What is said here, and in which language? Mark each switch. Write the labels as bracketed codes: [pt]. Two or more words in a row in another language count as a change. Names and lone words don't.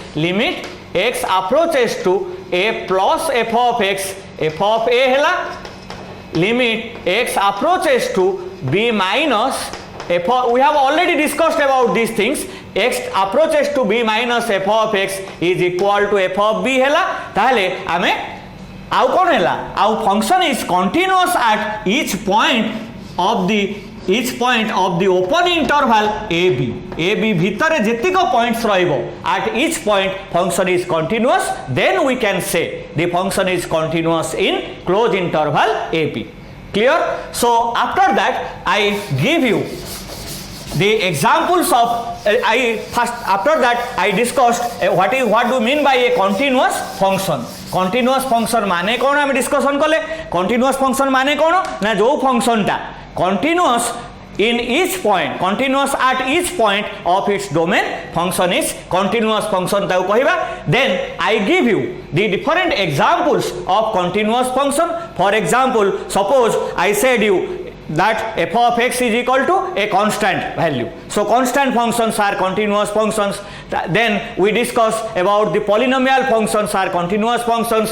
[en] Limit x approaches to A plus f of x. F of a hela. Limit x approaches to B minus f of, we have already discussed about these things. X approaches to b minus f of x is equal to f of b hela. [or] ତାହେଲେ ଆମେ ଆଉ କଣ ହେଲା ଆଉ [en] function is continuous at each point of the open interval AB. [or] ଏ ବି ଭିତରେ ଯେତିକି ପଏଣ୍ଟସ ରହିବ [en] at each point function is continuous then we can say the function is continuous in close interval A B. Clear? So after that I give you the examples of after that I discussed what do you mean by a continuous function. Continuous function [or] ମାନେ କଣ ଆମେ ଡିସକସନ କଲେ. [en] Continuous function [or] ମାନେ କଣ ନା ଯୋ ଫଙ୍କସନ ଟା [en] continuous in each point, continuous at each point of its domain, function is continuous function [or] ତାକୁ କହିବା. [en] Then I give you the different examples of continuous function. For example, suppose I said you that f of x is equal to a constant value. So constant functions are continuous functions. Then we discuss about the polynomial functions are continuous functions.